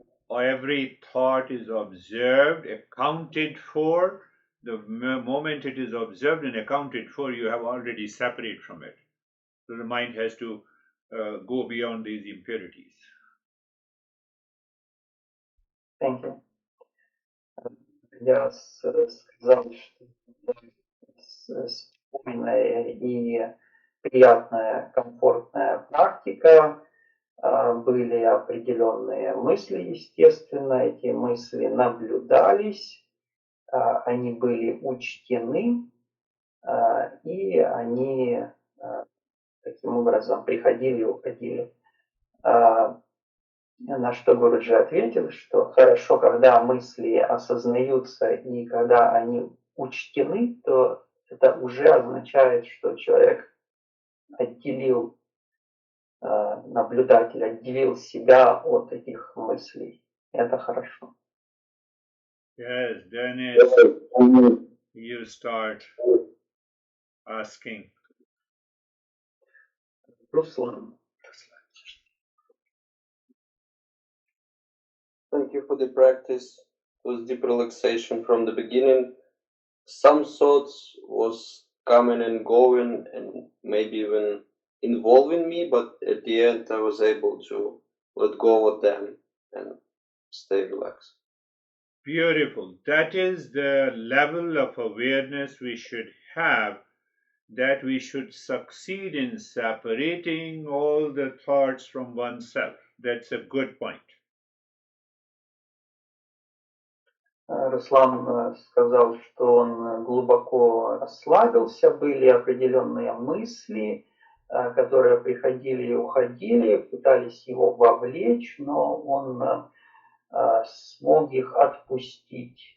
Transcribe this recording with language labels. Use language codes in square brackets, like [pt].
[en] Every thought is observed, accounted for. The moment it is observed and accounted for, you have already separated from it. So the mind has to go beyond these impurities. Thank you. [ru] Я сказал, что спокойная и приятная, комфортная практика. Были определенные мысли, естественно, эти мысли наблюдались, они были учтены, и они таким образом приходили и уходили. На что Гуруджи ответил, что хорошо, когда мысли осознаются и когда они учтены, то это уже означает, что человек отделил наблюдатель, отделил себя от этих мыслей. Это хорошо. [en] Yes, Dennis, you start asking. [ru] Руслан. [en] Thank you for the practice. It was deep relaxation from the beginning. Some thoughts was coming and going and maybe even involving me, but at the end I was able to let go of them and stay relaxed. Beautiful. That is the level of awareness we should have, that we should succeed in separating all the thoughts from oneself. That's a good point. [ru] Руслан сказал, что он глубоко расслабился, были определенные мысли, которые приходили и уходили, пытались его вовлечь, но он смог их отпустить.